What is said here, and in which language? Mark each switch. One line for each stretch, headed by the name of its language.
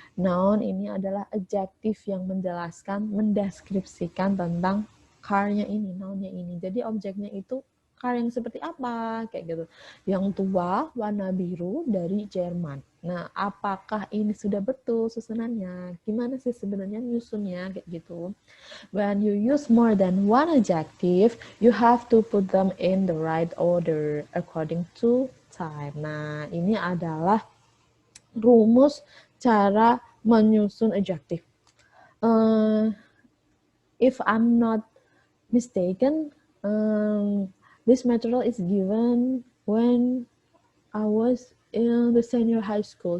Indonesian: Noun ini adalah adjektif yang menjelaskan, mendeskripsikan tentang car-nya ini, noun-nya ini. Jadi objeknya itu car yang seperti apa, kayak gitu. Yang tua, warna biru dari Jerman. Nah, apakah ini sudah betul susunannya? Gimana sih sebenarnya nyusunnya, kayak gitu.
English: When you use more than one adjective, you have to put them in the right order according to time.
Indonesian: Nah, ini adalah rumus cara menyusun adjective.
English: If I'm not mistaken, this material is given when I was in the senior high school.